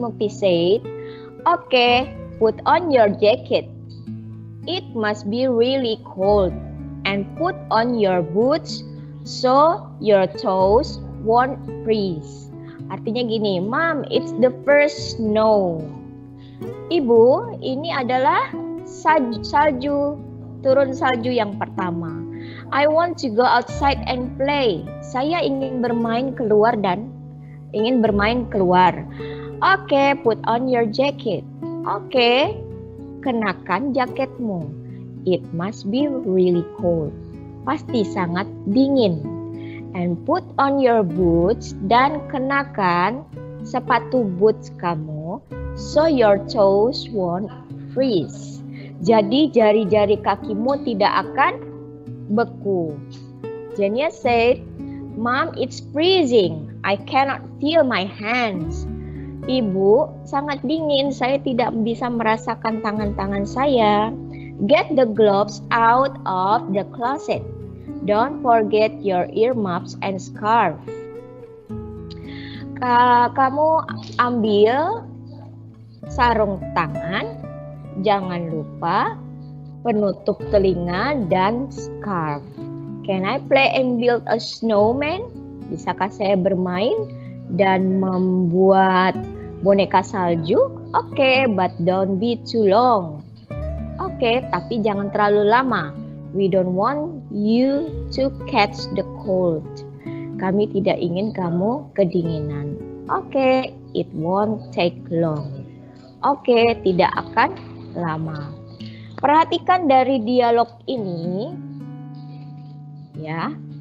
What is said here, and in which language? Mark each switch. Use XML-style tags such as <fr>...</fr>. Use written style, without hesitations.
<en>Mukti said, "Okay, put on your jacket. It must be really cold. And put on your boots so your toes won't freeze."</en> <id>Artinya gini,</id> <en>"Mom, it's the first snow."</en> <id>Ibu, ini adalah salju, turun salju yang pertama.</id> <en>I want to go outside and play.</en> <id>Saya ingin bermain keluar.</id> <en>Okay, put on your jacket. Okay,</en> <id>kenakan jaketmu.</id> <en>It must be really cold.</en> <id>Pasti sangat dingin.</id> <en>And put on your boots,</en> <id>dan kenakan sepatu boots kamu.</id> <en>So your toes won't freeze.</en> <id>Jadi jari-jari kakimu tidak akan beku.</id> <en>Jania said, Mom, it's freezing. I cannot feel my hands.</en> <id>Ibu, sangat dingin. Saya tidak bisa merasakan tangan-tangan saya.</id> <en>Get the gloves out of the closet. Don't forget your earmuffs and scarf.</en> <id>Kamu ambil sarung tangan, jangan lupa penutup telinga dan scarf.</id> <en>Can I play and build a snowman?</en> <id>Bisakah saya bermain dan membuat boneka salju?</id> <en>Oke, but don't be too long.</en> <id>Oke, tapi jangan terlalu lama.</id> <en>We don't want you to catch the cold.</en> <id>Kami tidak ingin kamu kedinginan. Oke,</id> <en>it won't take long.</en> <id>Oke, tidak akan lama. Perhatikan dari dialog ini, ya.</id>